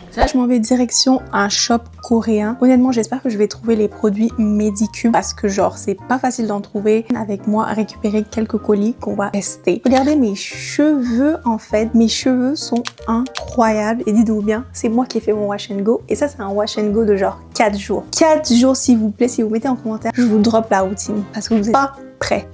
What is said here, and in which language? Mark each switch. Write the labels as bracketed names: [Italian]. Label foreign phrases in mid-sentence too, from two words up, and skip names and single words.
[French] Là, je m'en vais direction un shop coréen. Honnêtement, j'espère que je vais trouver les produits Medicube parce que genre, c'est pas facile d'en trouver. Avec moi, à récupérer quelques colis qu'on va tester. Regardez mes cheveux, en fait. Mes cheveux sont incroyables. Et dites-vous bien, c'est moi qui ai fait mon [English] wash and go. [French] Et ça, c'est un [English] wash and go [French] de genre 4 jours. 4 jours, s'il vous plaît. Si vous mettez en commentaire, je vous drop la routine parce que vous n'êtes pas prêts.